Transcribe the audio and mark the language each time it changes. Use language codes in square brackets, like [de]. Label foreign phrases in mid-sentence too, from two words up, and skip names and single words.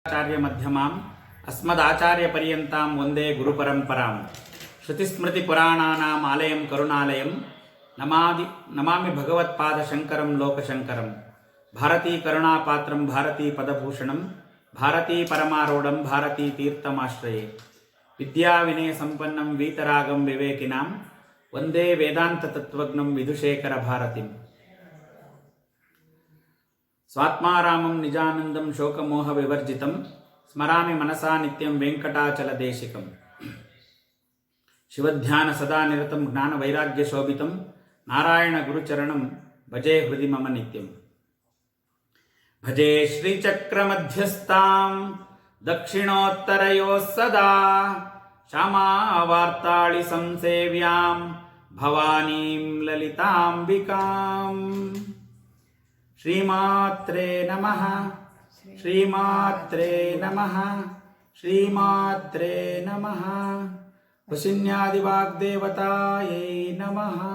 [sa] ಆಚಾರ್ಯ ಮಧ್ಯಮಾಂ ಅಸ್ಮದಾಚಾರ್ಯ ಪರ್ಯಂತಾಂ ವಂದೇ ಗುರುಪರಂಪರಾಂ ಶ್ರುತಿಸ್ಮೃತಿ ಪುರಾಣಾನಾಂ ಆಲಯಂ ಕರುಣಾಲಯಂ ನಮಾಮಿ ಭಗವತ್ಪಾದ ಶಂಕರಂ ಲೋಕಶಂಕರಂ ಭಾರತೀ ಕರುಣಾಪಾತ್ರಂ ಭಾರತೀ ಪದಭೂಷಣಂ ಭಾರತೀ ಪರಮಾರೂಢಂ ಭಾರತೀ ತೀರ್ಥಮಾಶ್ರಯೇ ವಿದ್ಯಾವಿನಯ ಸಂಪನ್ನಂ ವೀತರಾಗಂ ವಿವೇಕಿನಾಂ ವಂದೇ ವೇದಾಂತ ತತ್ವಜ್ಞಂ ವಿಧುಶೇಖರ ಭಾರತಿಂ ಸ್ವಾತ್ಮಾರಾಮಂ ನಿಜಾನಂದಂ ಶೋಕಮೋಹ ವಿವರ್ಜಿತಂ ಸ್ಮರಾಮಿ ಮನಸಾ ನಿತ್ಯಂ ವೆಂಕಟಾಚಲದೇಶಿಕಂ ಶಿವಧ್ಯಾನ ಸದಾ ನಿರತಂ ಜ್ಞಾನ ವೈರಾಗ್ಯ ಶೋಭಿತಂ ನಾರಾಯಣ ಗುರುಚರಣಂ ಭಜೆ ಹೃದಿ ಮಮ ನಿತ್ಯಂ ಭಜೆ ಶ್ರೀಚಕ್ರಮಧ್ಯಸ್ಥಾಂ ದಕ್ಷಿಣೋತ್ತರಯೋಃ ಸದಾ ಶ್ಯಾಮಾವಾರ್ತಾಳಿ ಸಂಸೇವ್ಯಾಂ ಭವಾನೀಂ ಲಲಿತಾಂಬಿಕಾಂ ಶ್ರೀಮಾತ್ರೇ ನಮಃ ಶ್ರೀಮಾತ್ರೇ ನಮಃ ಶ್ರೀಮಾತ್ರೇ ನಮಃ ವಶಿನ್ಯಾದಿವಾಗ್ದೇವತಾಯೈ ನಮಃ.